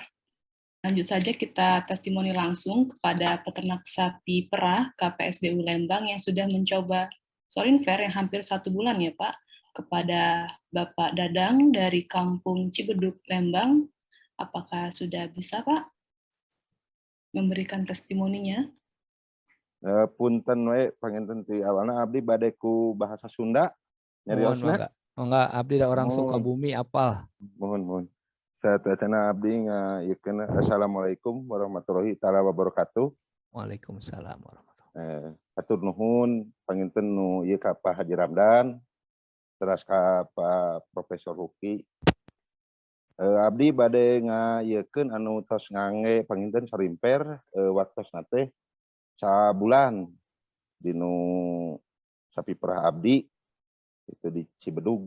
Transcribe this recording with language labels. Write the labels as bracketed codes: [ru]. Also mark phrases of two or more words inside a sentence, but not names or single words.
[id] Lanjut saja kita testimoni langsung kepada peternak sapi perah KPSBU Lembang yang sudah mencoba Sorinfer yang hampir 1 bulan ya, Pak. Kepada Bapak Dadang dari Kampung Cibeduk, Lembang. Apakah sudah bisa, Pak, memberikan testimoninya? [su] Punten we panginten ti awalna abdi bade ku bahasa Sunda nyariosna. Enggak, abdi da orang Sukabumi apal. Mohon. Saatana abdi ngayekeun [ar] السلام عليكم ورحمة الله تعالى وبركاته. وعليكم السلام ورحمة الله. [su] Hatur nuhun panginten nu ieu ka Pak Haji Ramdan, teras ka Pak Profesor Ruki. Abdi bade ngayekeun anu tos ngangge panginten Sorinfer waktosna teh sabulan dinu sapi perah abdi itu di Cibedug.